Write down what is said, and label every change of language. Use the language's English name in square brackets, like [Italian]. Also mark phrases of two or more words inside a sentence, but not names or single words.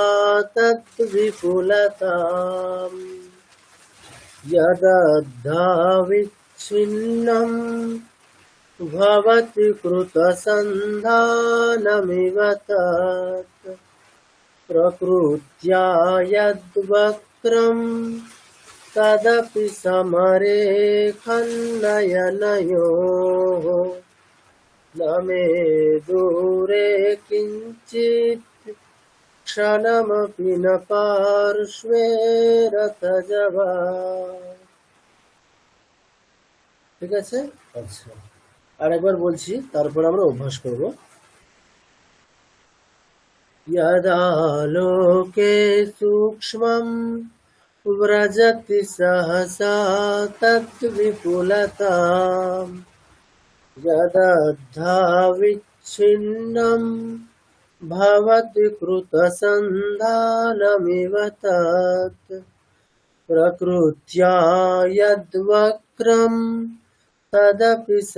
[Sanskrit] तद्विपुलताम् यदद्धाविच्छिन्नं भवति कृतसन्धानमिव तत् प्रकृत्या यद्वक्रम् तदपि समरेखन्नयनयोः न मे दूरे किञ्चित् क्षणमपि न पार्श्वे रथजवा। [Bangla] ঠিক আছে? আচ্ছা আরেকবার বলছি, তারপর আমরা অভ্যাস করব। [Sanskrit] यदा लोके सूक्ष्मं व्रजति सहसा तद्विपुलताम् यदद्धाविच्छिन्नं भवति कृतसन्धानमिव तत् प्रकृत्या यद्वक्रं तदपि